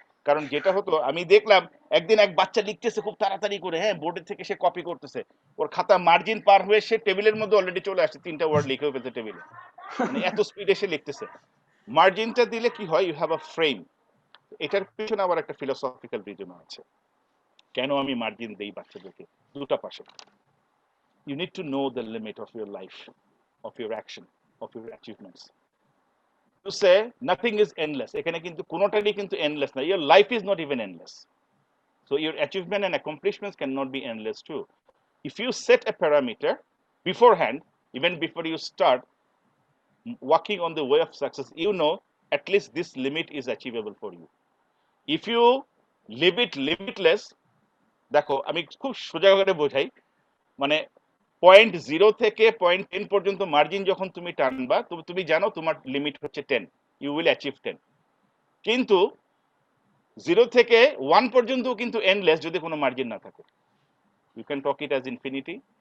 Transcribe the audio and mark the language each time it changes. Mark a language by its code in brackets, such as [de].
[bn] কারণ যেটা হতো, আমি দেখলাম একদিন এক বাচ্চা লিখতেছে খুব তাড়াতাড়ি করে, হ্যাঁ, বোর্ডের থেকে সে কপি করতেছে, ওর খাতা মার্জিন পার হয়ে সে টেবিলের মধ্যে অলরেডি চলে আসছে, 3টা ওয়ার্ড লিখে ফেলছে টেবিলে, মানে এত স্পিডে সে লিখতেছে। মার্জিনটা দিলে কি হয়, [en] You have a frame. [bn] এটার পিছনে আবার একটা ফিলোসফিক্যাল রিজন আছে কেন আমি মার্জিন দেই বাচ্চাদেরকে, দুটা পাশে। [en] You need to know the limit of your life, of your action, of your achievements. To say nothing is endless, [bn] এখানে কিন্তু কোনোটারই কিন্তু [en] endless না, your life is not even endless, so your achievement and accomplishments cannot be endless too. If you set a parameter beforehand, even before you start walking on the way of success, you know at least this limit is achievable for you. If you leave it limitless, [bn] দেখো আমি খুব সোজা করে বোঝাই, মানে 0.0 থেকে 0.10 পর্যন্ত margin যখন তুমি টানবা, তুমি জানো তোমার লিমিট হচ্ছে 10, [en] You will achieve 10। [bn] কিন্তু 0 থেকে 1 পর্যন্ত কিন্তু এন্ডলেস যদি কোনো মার্জিন না থাকে, [en] You can talk it as infinity.